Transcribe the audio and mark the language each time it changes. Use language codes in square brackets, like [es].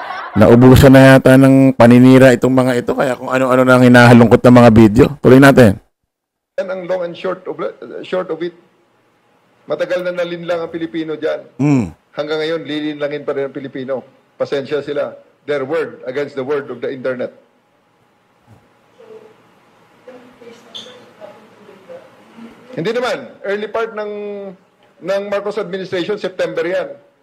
[tl] Naubusan na yata ng paninira itong mga ito. Kaya kung ano-ano na ang hinahalungkot ng mga video. Tuloy natin. Yan ang [en] long and short of it. [tl] Matagal na nalinlang ang Pilipino dyan. Hanggang ngayon, lilinlangin pa rin ang Pilipino. Pasensya sila. [en] Their word against the word of the internet. [tl] Hindi naman. Early part ng Marcos administration, September yan.